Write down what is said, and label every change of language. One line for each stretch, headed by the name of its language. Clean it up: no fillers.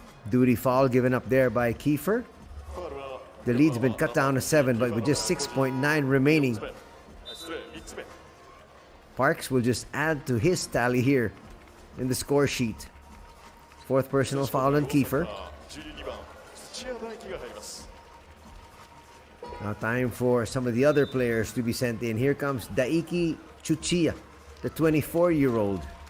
English: Duty foul given up there by Kiefer.
Japanese: ファウルは
English: The lead's been cut down to 7, but with just 6.9 remaining,
Japanese: 失礼3つ目
English: Parks will just add to his tally here in the score sheet. Fourth personal foul on Kiefer.
Japanese: 12番土屋大輝が入ります
English: Now time for some of the other players to be sent in. Here comes Daiki Chuchiya, the 24-year-old.